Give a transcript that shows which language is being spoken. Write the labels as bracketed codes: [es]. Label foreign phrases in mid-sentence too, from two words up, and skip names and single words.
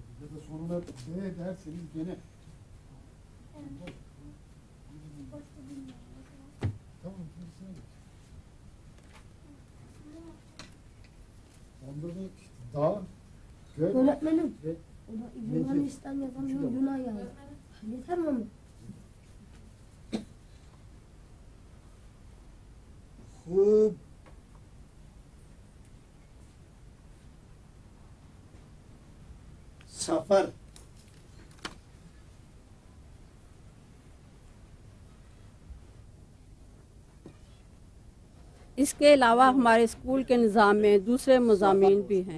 [tr] Ya da sonuna B derseniz gene tamam gerisine geç. Onda da işte dağ, göl Öğretmenim. ve O da Yunanistan yazamıyor, Yunan yazdı. Yeter mi onu? [ur] खूब सफर اس کے علاوہ ہمارے اسکول کے نظام میں دوسرے مضامین بھی ہیں.